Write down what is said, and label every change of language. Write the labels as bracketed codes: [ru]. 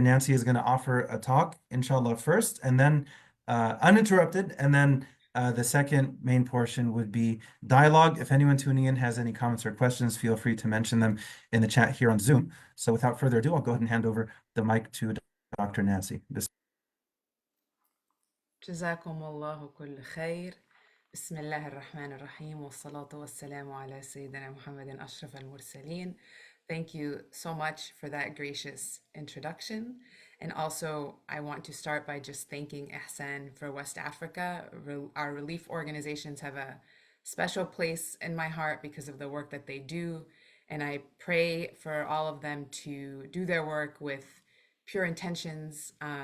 [en] Nancy is going to offer a talk, inshallah, first, and then uninterrupted, and then the second main portion would be dialogue. If anyone tuning in has any comments or questions, feel free to mention them in the chat here on Zoom. So without further ado, I'll go ahead and hand over the mic to Dr. Nancy. [ar] جزاكم الله كل خير. بسم الله الرحمن الرحيم والصلاة والسلام على سيدنا محمد أشرف المرسلين. [en] Thank you so much for that gracious introduction. And also, I want to start by just thanking Ihsan for West Africa. Our relief organizations have a special place in my heart because of the work that they do. And I pray for all of them to do their work with pure intentions.